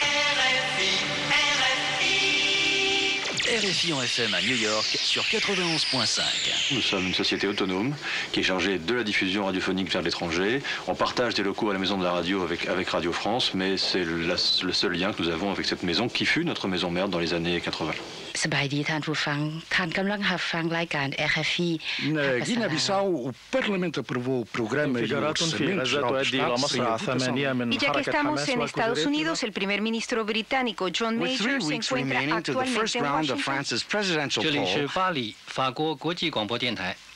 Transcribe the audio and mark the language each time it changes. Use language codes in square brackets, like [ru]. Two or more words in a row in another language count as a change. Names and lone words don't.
[fr] RFI en FM à New York sur 91.5. Nous sommes une société autonome qui est chargée de la diffusion radiophonique vers l'étranger. On partage des locaux à la maison de la radio avec Radio France, mais c'est le seul lien que nous avons avec cette maison qui fut notre maison mère dans les années 80. [lo] ສະບາຍດີທ່ານຜູ້ຟັງທ່ານກຳລັງຮັບຟັງລາຍການ RFI [pt] Na Guiné-Bissau, o Parlamento aprovou o programa e o orçamento geral do Estado. [es] Y ya que estamos en Estados Unidos, el primer ministro británico John Major se encuentra actualmente en Washington. [zh] 这里是巴黎，法国国际广播电台。